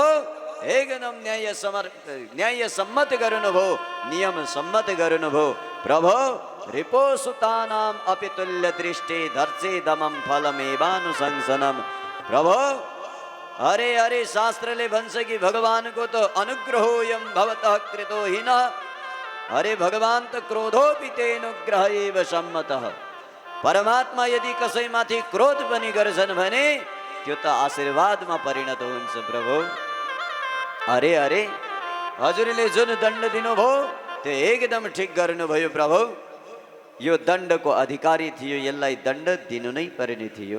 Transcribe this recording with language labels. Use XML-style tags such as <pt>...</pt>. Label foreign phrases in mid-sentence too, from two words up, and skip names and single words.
<ne>एकदम न्याय सम्मत गर्नुभयो, नियम सम्मत गर्नुभयो प्रभु।</ne> <sa>रिपोसुतानाम अपितुल्य दृष्टि धर्चे दमम फलमेवानुशंसनम।</sa> <ne>प्रभु अरे अरे शास्त्रले भन्छ कि भगवानको त</ne> <sa>अनुग्रहोयम भवतः कृतो हिन।</sa> <ne>अरे भगवान त</ne> <sa>क्रोधोपि तेनुग्रह एव सम्मतः।</sa> <ne>परमात्मा यदि कसैमाथि क्रोध पनि गर्छन् भने त्यो त आशीर्वादमा परिणत हुन्छ प्रभु। अरे अरे हजुरले जुन दण्ड दिनुभयो त्यो एकदम ठिक गर्नुभयो प्रभु। यो दण्डको अधिकारी थियो, यसलाई दण्ड दिनु नै पर्ने थियो।</ne>